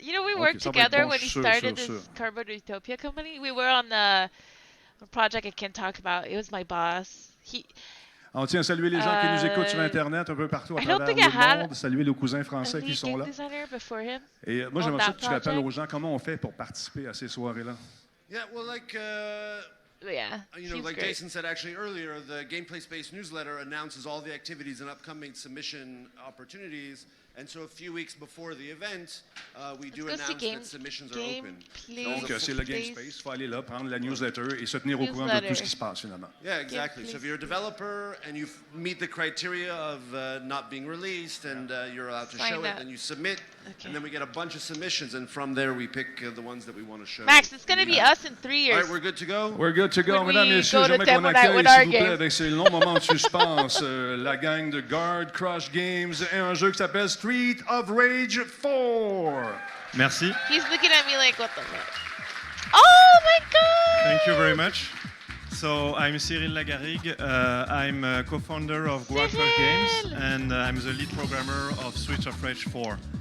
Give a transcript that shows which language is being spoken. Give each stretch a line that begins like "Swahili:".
English: We worked together when he started this Cardboard Utopia company. We were on a project I can't talk about. It was my boss.
French: On tient à saluer les gens qui nous écoutent sur Internet un peu partout à travers le monde, saluer nos cousins français qui sont là. Et moi, j'aimerais ça que tu rappelles aux gens comment on fait pour participer à ces soirées-là.
English: Yeah, well, like great. Jason said actually earlier, the Gameplay Space newsletter announces all the activities and upcoming submission opportunities. And so a few weeks before the event, we do announce that submissions are open.
French: Donc, c'est le Game Space. Il faut aller là, prendre la newsletter et se tenir au courant de tout ce qui se passe, finalement.
English: Yeah, exactly. So if you're a developer and you meet the criteria of not being released and you're allowed to show it, then you submit, and then we get a bunch of submissions, and from there we pick the ones that we want to show. Max, it's going to be us in 3 years. All right, we're good to go? We're good to go.
French: Mesdames, messieurs, j'aimerais qu'on accueille, s'il vous plaît, avec ces longs moments de suspense, la gang de Guard Crush Games et un jeu qui s'appelle Street of Rage 4. Merci.
English: He's looking at me like, what the fuck? Oh my god! Thank you very much. So I'm Cyril Lagarrigue. I'm a co-founder of Guard Crush Games, and I'm the lead programmer of Street of Rage 4.